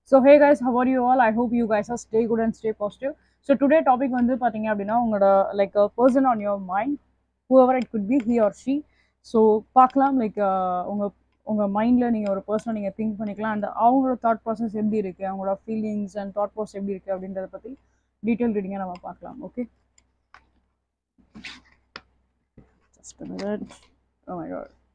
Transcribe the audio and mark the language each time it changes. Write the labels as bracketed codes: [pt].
[en] So hey guys, how are you all? I hope you guys are stay good and stay positive. So today topic [ta] வந்து பாத்தீங்க அப்படின்னா உங்களோட [en] like a person on your mind, whoever it could be, he or she. [ta] So பார்க்கலாம் like உங்க உங்க மைண்ட்ல நீங்க ஒரு பர்சனை நீங்க திங்க் பண்ணிக்கலாம் and அவங்களோட தாட் ப்ராசஸ் எப்படி இருக்கு, அவங்களோட ஃபீலிங்ஸ் அண்ட் தாட் ப்ராசஸ் எப்படி இருக்கு அப்படின்றத பத்தி டீட்டெயில் ரீடிங்கா நம்ம பார்க்கலாம். [en] Okay, just a minute. Oh my god.